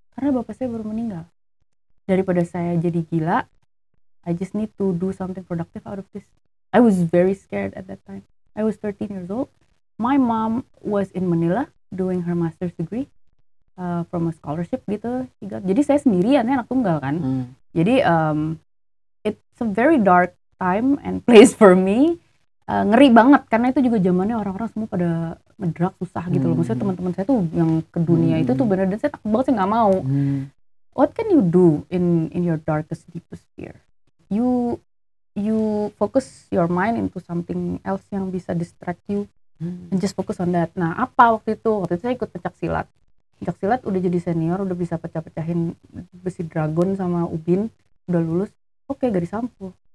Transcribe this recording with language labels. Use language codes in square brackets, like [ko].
[id] Karena bapak saya baru meninggal. Daripada saya jadi gila, [en] I just need to do something productive out of this. I was very scared at that time. I was 13 years old. My mom was in Manila doing her master's degree from a scholarship gitu. [id] Jadi saya sendirian, anak tunggal kan. [en] Jadi it's a very dark time and place for me. [id] Ngeri banget karena itu juga zamannya orang-orang semua pada ngedrug susah gitu loh. Maksudnya teman-teman saya tuh yang ke dunia itu tuh bener, dan saya takut banget, saya nggak mau. [en] What can you do in your darkest, deepest fear? You focus your mind into something else [id] yang bisa [en] distract you, and just focus on that. [id] Nah, apa waktu itu? Waktu itu saya ikut pencak silat. Pencak silat udah jadi senior, udah bisa pecah-pecahin besi dragon sama ubin, udah lulus. Oke, gak disampul.